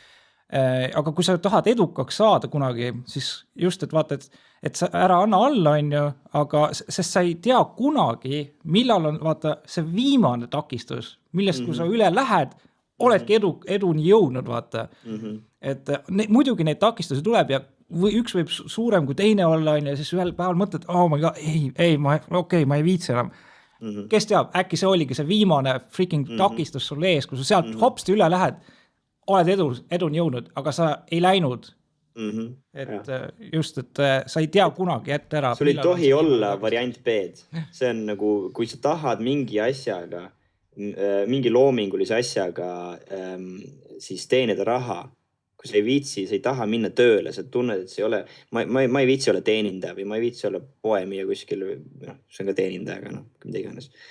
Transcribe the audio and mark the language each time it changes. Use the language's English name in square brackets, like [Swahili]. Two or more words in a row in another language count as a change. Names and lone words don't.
[Estonian] Aga kui sa tahad edukaks saada kunagi, siis just, et vaata, et sa ära anna alla, on ju, aga sest sa ei tea kunagi, millal on vaata see viimane takistus, millest kui sa üle lähed, oledki eduni jõudnud, vaata. Et muidugi neid takistusi tuleb ja üks võib suurem kui teine olla, on ja siis ühel päeval mõtled, [English] oh my god, [Estonian] ma ei viitsi enam. Kes teab, äkki see oligi see viimane freaking takistus sul ees, kui sa sealt hopsti üle lähed, oled eduni jõudnud, aga sa ei läinud. Et just, et sa ei tea kunagi ette ära. Sul ei tohi olla variant B-d. See on nagu, kui sa tahad mingi asjaga, mingi loomingulise asjaga siis teenida raha, kui sa ei viitsi, sa ei taha minna tööle, sa tunned, et see ei ole, ma ei viitsi olla teenindaja või ma ei viitsi olla poemia kuskil, see on ka teenindajaga, mida iganes.